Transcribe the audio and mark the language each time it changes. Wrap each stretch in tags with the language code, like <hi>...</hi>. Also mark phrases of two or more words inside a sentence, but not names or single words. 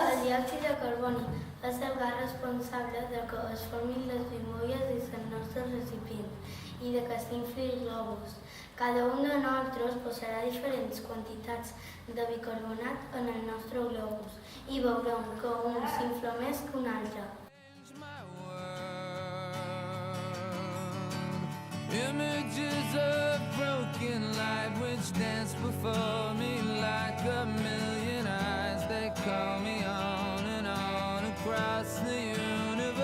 <ca>El diòxid de carboni és el gas responsable de que es formin les bombolles dins el nostre recipient i de que s'infli el globus. Cada un de nosaltres posarà diferents quantitats de bicarbonat en el nostre globus i veurem que un s'infla més que un altre.</ca> <en>Images of broken light which dance before me like a million eyes. They call me on and on across the universe.</en>